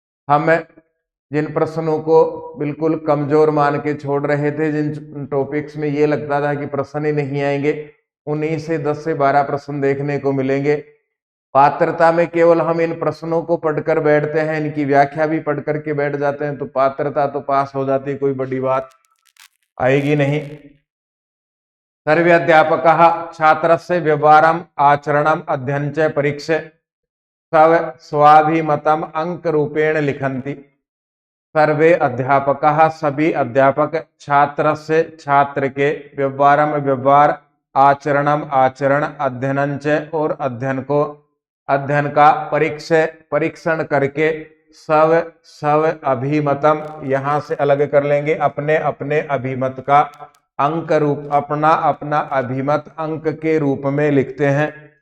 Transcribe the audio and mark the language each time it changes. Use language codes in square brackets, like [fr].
[hi] हम जिन प्रश्नों को बिल्कुल कमजोर मान के छोड़ रहे थे, जिन टॉपिक्स में ये लगता था कि प्रश्न ही नहीं आएंगे, उन्हीं से 10 से 12 प्रश्न देखने को मिलेंगे। पात्रता में केवल हम इन प्रश्नों को पढ़कर बैठते हैं, इनकी व्याख्या भी पढ़ करके बैठ जाते हैं, तो पात्रता तो पास हो जाती, कोई बड़ी बात आएगी नहीं। [sa] सर्वे अध्यापकाः छात्रस्य व्यवहारम् आचरणम् अध्ययनं च परीक्ष्य स्वाभिमतम् अंक रूपेण लिखन्ति। सर्वे अध्यापकाः [hi] सभी अध्यापक [sa] छात्रस्य [hi] छात्र के [sa] व्यवहारम [hi] व्यवहार, [sa] आचरणम [hi] आचरण, [sa] अध्ययनं च [hi] और अध्ययन का परीक्षण करके [sa] स्व अभिमतम, [hi] यहां से अलग कर लेंगे, अपने अपने अभिमत का अंक रूप, अपना अपना अभिमत अंक के रूप में लिखते हैं।